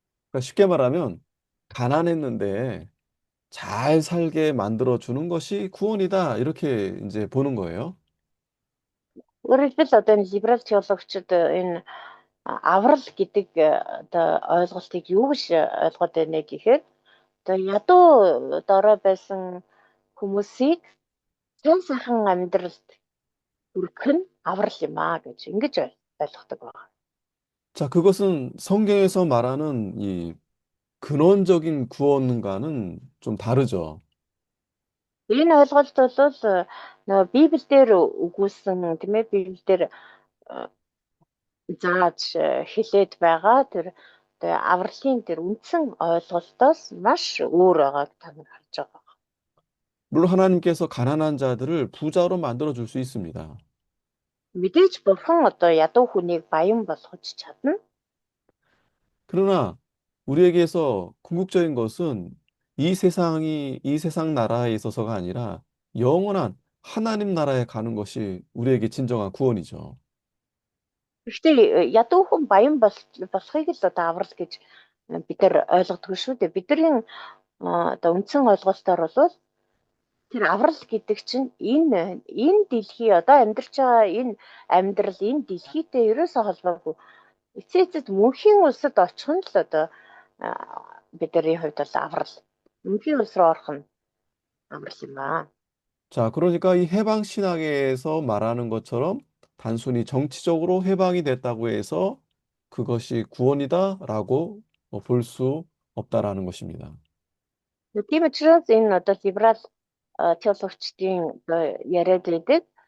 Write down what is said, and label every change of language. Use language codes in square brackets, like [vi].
[ko] 그러니까 쉽게 말하면 가난했는데 잘 살게 만들어 주는 것이 구원이다. 이렇게 이제 보는 거예요. [mn] Өөрөөр хэлбэл одоо энэ либерал теологчид энэ аврал гэдэг одоо ойлголтыг юу гэж ойлгоод байна гэхээр одоо ядуу дорой байсан хүмүүсийг сайн сайхан амьдралд хүргэх нь аврал юм аа гэж ингэж ойлгодог байна. [ko] 자, 그것은 성경에서 말하는 이 근원적인 구원과는 좀 다르죠. [mn] Энэ ойлголт бол нөгөө Библиэлд өгүүлсэн тийм ээ Библиэлд зааж хэлээд байгаа тэр авралын тэр үндсэн ойлголтоос маш өөр байгааг та нар харж байгаа. [ko] 물론 하나님께서 가난한 자들을 부자로 만들어 줄 수 있습니다. [mn] Мэдээж бурхан одоо ядуу хүнийг баян болгож чадна. [ko] 그러나 우리에게서 궁극적인 것은 이 세상 나라에 있어서가 아니라 영원한 하나님 나라에 가는 것이 우리에게 진정한 구원이죠. [mn] Гэхдээ ядуу хүн баян болохыг л одоо аврал гэж бид нар ойлгодог шүү дээ. Бидний одоо үндсэн ойлголтоор бол тэр аврал гэдэг чинь энэ дэлхий одоо амьдарч байгаа энэ амьдрал энэ дэлхийтэй ерөөсөө холбоогүй. Эцээцэд мөнхийн улсад очих нь л одоо бидний хувьд бол аврал. Мөнхийн улс руу орох нь аврал юм аа. [ko] 자, 그러니까 이 해방 신학에서 말하는 것처럼 단순히 정치적으로 해방이 됐다고 해서 그것이 구원이다라고 볼 수 없다라는 것입니다. [mn] Тийм учраас энэ одоо либерал теологчдын одоо яриад байдаг.